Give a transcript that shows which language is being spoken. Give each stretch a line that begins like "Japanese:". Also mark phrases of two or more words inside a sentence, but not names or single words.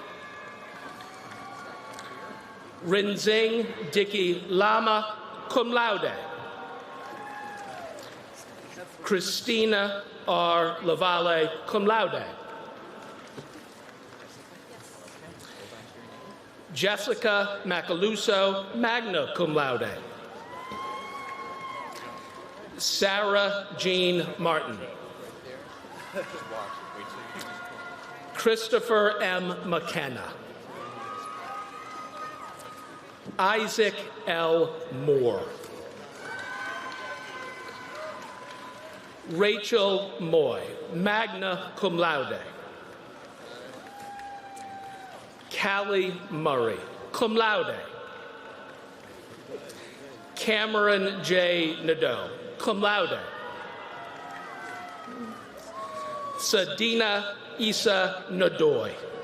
English: Rinzing Dicky Lama,
Latin: cum laude.
English: Christina R. Lavalle,
Latin: cum laude.
English: Jessica Macaluso,
Latin: magna cum laude.
English: Sarah Jean Martin. Christopher M. McKenna. Isaac L. Moore. Rachel Moy,
Latin: magna cum laude.
English: Callie Murray,
Latin: cum laude.
English: Cameron J. Nadeau,
Latin: cum laude.
English: Sadina Isa Nadoy.